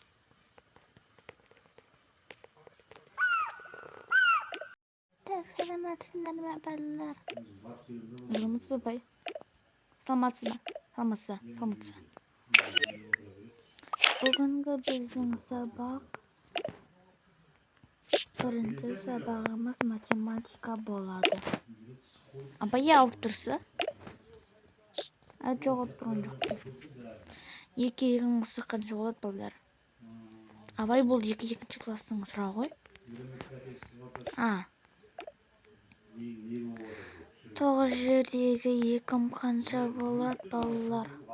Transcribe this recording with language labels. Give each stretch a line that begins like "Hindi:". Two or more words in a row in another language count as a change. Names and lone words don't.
Kazakh: Так, саламатсыздар ма, балалар? Саламатсыз ба? Саламатсыз ба? Саламатсыз ба? Бүгінгі біздің сабақ
Uzbek: Birinchi sabagimiz matematika bo'ladi. Abay olib tursa? Yo'q, olib turgan yo'q. 2 bo'lsa qancha bo'ladi bolalar? Abay bo'ldi 2-chi klassning surog'i. 9 yerdagi 2 qancha bo'ladi bolalar?